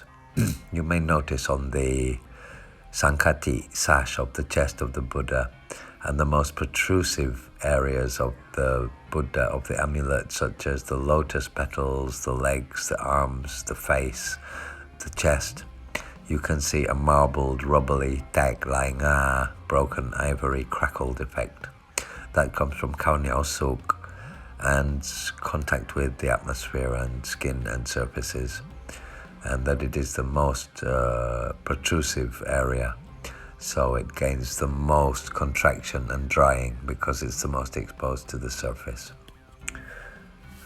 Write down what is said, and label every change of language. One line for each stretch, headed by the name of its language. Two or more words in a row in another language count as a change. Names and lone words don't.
English: You may notice on the Sankhati sash of the chest of the Buddha and the most protrusive areas of the Buddha of the amulet, such as the lotus petals, the legs, the arms, the face, the chest, you can see a marbled, rubbly,
Thai: dak lai nga,
English: broken ivory crackled effect. That comes from Hniaw Sukh and contact with the atmosphere and skin and surfaces, and that it is the most protrusive area, so it gains the most contraction and drying because it's the most exposed to the surface.